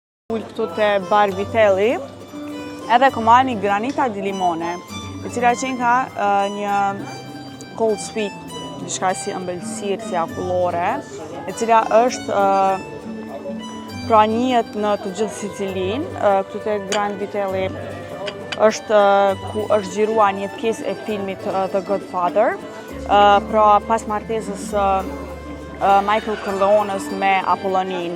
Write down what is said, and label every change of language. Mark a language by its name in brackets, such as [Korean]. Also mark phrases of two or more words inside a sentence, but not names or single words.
[Albanian] Këtu te Bar Vitelli, edhe kom marrë një [Italian] granita di limone, [Albanian] e cila qenë ka një [English] cold sweet, [Albanian] diçka si ëmbëlsirë, si akullore, e cila është pra njihet në të gjithë Sicilinë. Këtu te Grand Vitelli është ku është xhiruar një pjesë e filmit The Godfather, pra pas martesës Michael Corleones me Apollonin.